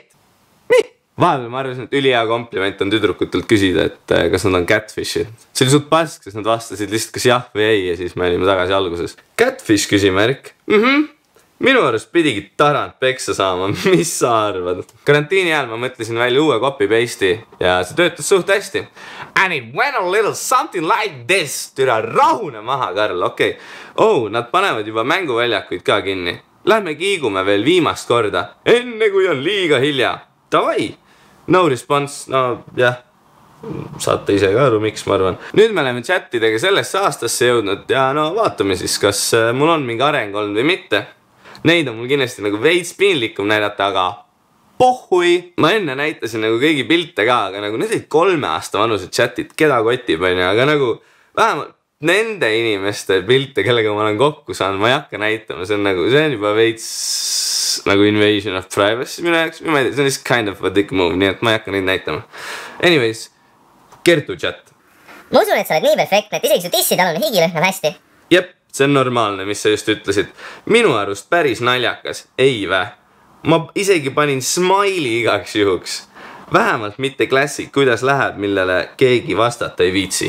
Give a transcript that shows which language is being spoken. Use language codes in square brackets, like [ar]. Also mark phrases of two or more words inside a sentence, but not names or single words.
[et] Vahepeal ma arvasin, et ülihea kompliment on tüdrukutelt küsida, et kas nad on catfishid. See oli suht pask, sest nad vastasid lihtsalt kas jah või ei ja siis me olime tagasi alguses. Catfish küsimärk? Minu arust pidigi Tarant peksa saama. Mis sa arvad? Karantiini ajal ma mõtlesin välja uue copy-paste'i ja see töötas suht hästi. [en] And it went a little something like this. [et] Türa rahune maha, Karl, okei. Nad panevad juba mänguväljakuid ka kinni. Lähme kiigume veel viimast korda. Enne kui on liiga hilja. Davai. [en] No response. [et] No jah. Saate ise ka aru, miks ma arvan. Nüüd me oleme chatidega sellesse aastasse jõudnud ja no vaatame siis, kas mul on mingi areng olnud või mitte. Neid on mul kindlasti nagu veits piinlikum näidata, aga pohhui. Ma enne näitasin nagu kõigi pilte ka, aga nagu need olid 3 aasta vanused chatid, keda kotib on ja, aga nagu vähemalt nende inimeste pilte, kellega ma olen kokku saanud, ma ei hakka näitama, see on juba veits nagu [en] invasion of privacy [et] minu jaoks, ma ei tea, see on just [en] kind of a dick move, [et] nii et ma ei hakka neid näitama. [en] Anyways, Kertu chat. [et] Ma usun, et sa oled nii perfektne, et isegi su tissitalune higi lõhnab hästi. Jep, see on normaalne, mis sa just ütlesid. Minu arust päris naljakas, ei vä? Ma isegi panin smiley igaks juhuks. Vähemalt mitte klassik, kuidas läheb, millele keegi vastata ei viitsi.